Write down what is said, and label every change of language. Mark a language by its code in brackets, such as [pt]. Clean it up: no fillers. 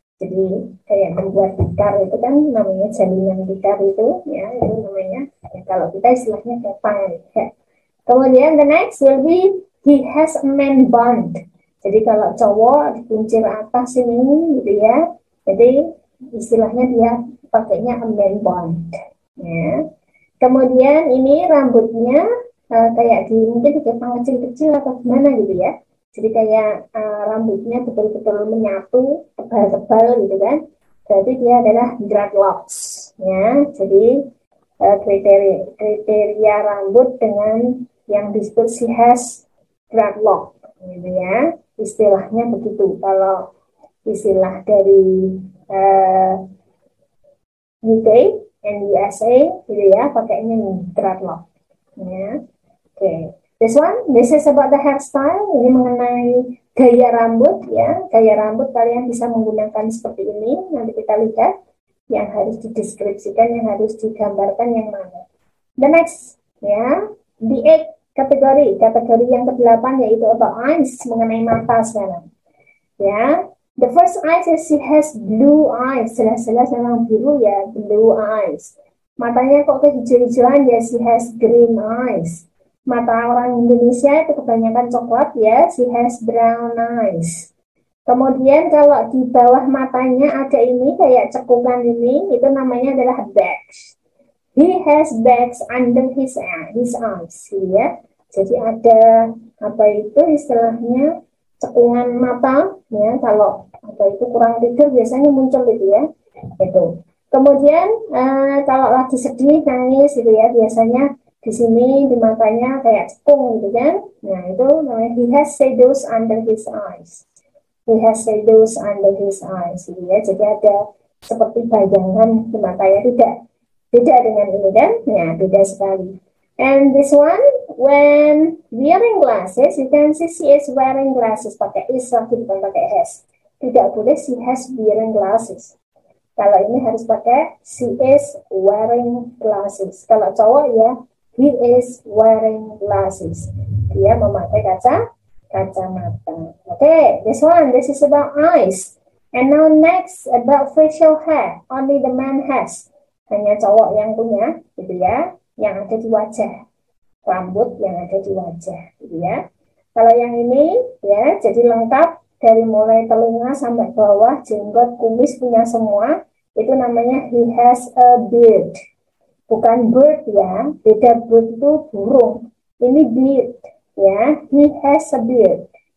[id] Jadi kayak membuat tikar itu kan namanya jalinan tikar itu ya, itu namanya ya, kalau kita istilahnya kepang ya. [en] Kemudian the next will be he has a man bun. [id] Jadi kalau cowok dikuncir atas ini gitu ya, jadi istilahnya dia pakainya a man bun ya. Kemudian ini rambutnya kayak mungkin kepang kecil-kecil atau gimana gitu ya. Jadi kayak rambutnya betul-betul menyatu, tebal-tebal gitu kan. Berarti dia adalah dreadlocks ya. Jadi kriteria rambut dengan yang disebut [en] she has dreadlock [id] gitu ya. Istilahnya begitu. Kalau istilah dari UK and USA gitu ya, pakainya nih dreadlock ya. Oke. [en] This is about the hairstyle. [id] Ini mengenai gaya rambut ya. Gaya rambut kalian bisa menggunakan seperti ini. Nanti kita lihat yang harus dideskripsikan, yang harus digambarkan yang mana. The next ya, the 8 kategori yang ke-8 yaitu about eyes, mengenai mata sekarang. Ya. [en] The first eyes is she has blue eyes. [id] Jelas-jelas memang biru ya, [en] blue eyes. [id] Matanya kok kehijau-hijauan ya, [en] she has green eyes. [id] Mata orang Indonesia itu kebanyakan coklat ya, [en] she has brown eyes. [id] Kemudian kalau di bawah matanya ada ini kayak cekungan ini, itu namanya adalah bags. [en] He has bags under his eyes ya. [id] Jadi ada apa itu istilahnya cekungan mata ya, kalau apa itu kurang tidur biasanya muncul itu ya. Itu. Kemudian kalau lagi sedih, nangis gitu ya, biasanya di sini di matanya kayak cekung gitu kan. Nah, itu namanya [en] he has shadows under his eyes. He has shadows under his eyes gitu ya. [id] Jadi ada seperti bayangan di matanya, tidak beda dengan ini kan. Ya, beda sekali. [en] And this one, when wearing glasses, you can see she is wearing glasses. [id] Pakai is lagi, bukan pakai has. Tidak boleh [en] she has wearing glasses. [id] Kalau ini harus pakai [en] she is wearing glasses. [id] Kalau cowok ya, [en] he is wearing glasses. [id] Dia memakai kacamata. [en] Okay, this is about eyes. And now next about facial hair. Only the man has. [id] Hanya cowok yang punya, gitu ya, yang ada di wajah. Rambut yang ada di wajah, gitu ya. Kalau yang ini, ya, jadi lengkap dari mulai telinga sampai bawah, jenggot, kumis punya semua. Itu namanya [en] he has a beard. [id] Bukan bird ya, beda bird itu burung. Ini beard ya, [en] he has a beard.